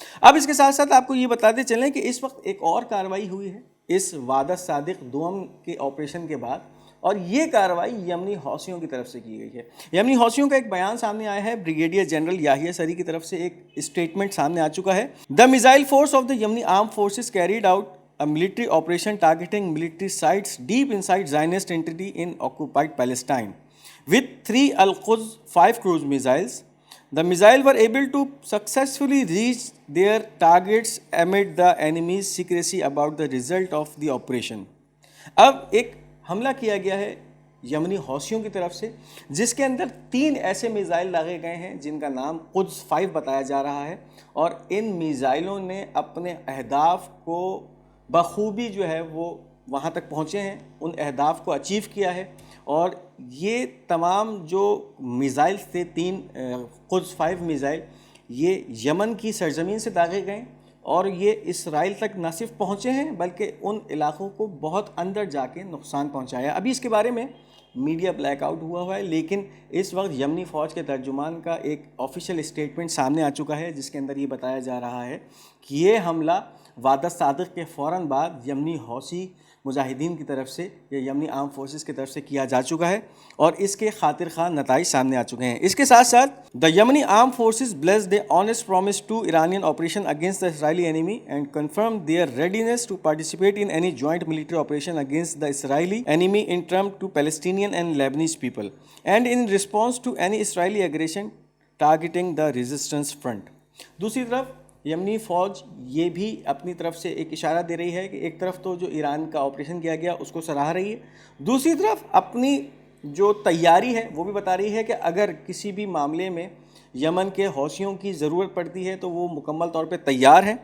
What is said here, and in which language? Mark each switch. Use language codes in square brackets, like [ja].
[ur] اب اس کے ساتھ ساتھ آپ کو یہ بتاتے چلیں کہ اس وقت ایک اور کارروائی ہوئی ہے اس وعدہ صادق دوم کے آپریشن کے بعد، اور یہ کارروائی یمنی حوثیوں کی طرف سے کی گئی ہے. یمنی حوثیوں کا ایک بیان سامنے آیا ہے، بریگیڈیئر جنرل یاہیا سری کی طرف سے ایک اسٹیٹمنٹ سامنے آ چکا ہے. [en] The missile force of the Yemeni armed forces carried out a military operation targeting military sites deep inside Zionist entity in occupied Palestine with 3 Al-Quds 5 cruise missiles. The missiles were able to successfully reach their targets amid the enemy's secrecy about the result of the operation. [ur] اب ایک حملہ کیا گیا ہے یمنی حوثیوں کی طرف سے جس کے اندر 3 ایسے میزائل داغے گئے ہیں جن کا نام قدس 5 بتایا جا رہا ہے، اور ان میزائلوں نے اپنے اہداف کو بخوبی جو ہے وہ وہاں تک پہنچے ہیں، ان اہداف کو اچیو کیا ہے. اور یہ تمام جو میزائل تھے 3 قدس 5 میزائل یہ یمن کی سرزمین سے داغے گئے اور یہ اسرائیل تک نہ صرف پہنچے ہیں بلکہ ان علاقوں کو بہت اندر جا کے نقصان پہنچایا. ابھی اس کے بارے میں میڈیا بلیک آؤٹ ہوا ہے، لیکن اس وقت یمنی فوج کے ترجمان کا ایک آفیشیل اسٹیٹمنٹ سامنے آ چکا ہے جس کے اندر یہ بتایا جا رہا ہے کہ یہ حملہ وعدہ صادق کے فوراً بعد یمنی حوثی مجاہدین کی طرف سے یا یمنی آرم فورسز کی طرف سے کیا جا چکا ہے اور اس کے خاطر خواہ نتائج سامنے آ چکے ہیں. اس کے ساتھ ساتھ [en] The Yemeni armed forces blessed the honest promise to Iranian operation against the Israeli enemy and confirmed their readiness to participate in any joint military operation against the Israeli enemy in terms to Palestinian and Lebanese people and in response to any Israeli aggression targeting the resistance front. [ur] دوسری طرف یمنی فوج یہ بھی اپنی طرف سے ایک اشارہ دے رہی ہے کہ ایک طرف تو جو ایران کا آپریشن کیا گیا اس کو سراہ رہی ہے، دوسری طرف اپنی جو تیاری ہے وہ بھی بتا رہی ہے کہ اگر کسی بھی معاملے میں یمن کے حوثیوں کی ضرورت پڑتی ہے تو وہ مکمل طور پہ تیار ہیں.